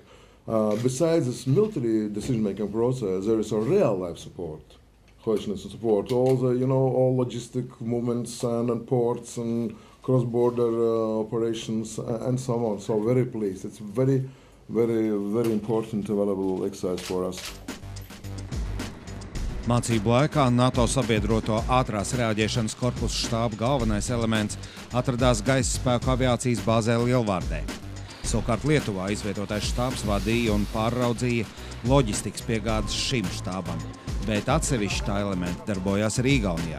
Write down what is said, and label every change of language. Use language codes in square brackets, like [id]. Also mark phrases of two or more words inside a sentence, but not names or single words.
[en] Besides this military decision-making process, there is a real-life support, cohesiveness and support, all the all logistic movements and ports and cross-border operations and so on. So very pleased. It's very, very, very important and valuable exercise for us. [lv] Mācību laikā NATO sabiedroto ātrās reaģēšanas korpusa štāba galvenais elements atradās gaisa spēku aviācijas bāzē Lielvārdē. Savukārt Lietuvā izvietotais štābs vadīja un pārraudzīja loģistikas piegādes šim štābam, bet atsevišķi tā elementi darbojās arī Igaunijā.